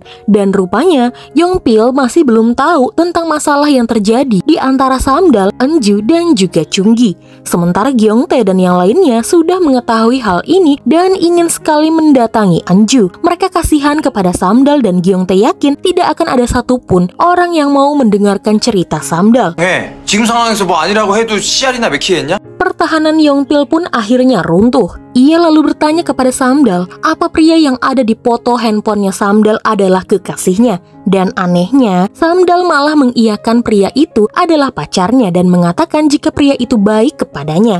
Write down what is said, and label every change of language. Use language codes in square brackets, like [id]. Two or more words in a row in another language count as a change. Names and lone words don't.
[id] Dan rupanya, Yongpil masih belum tahu tentang masalah yang terjadi di antara Samdal, Anju, dan juga Chunggi. Sementara Gyeongtae dan yang lainnya sudah mengetahui hal ini dan ingin sekali mendatangi Anju. Mereka kasihan kepada Samdal dan Gyeongtae yakin tidak akan ada satupun orang yang mau mendengarkan cerita Samdal. [ko] 지금 상황에서 뭐 아니라고 해도 씨알이나 맥히겠냐? [id] Pertahanan Yongpil pun akhirnya runtuh. Ia lalu bertanya kepada Samdal, apa pria yang ada di foto handphonenya Samdal adalah kekasihnya. Dan anehnya, Samdal malah mengiyakan pria itu adalah pacarnya dan mengatakan jika pria itu baik kepadanya.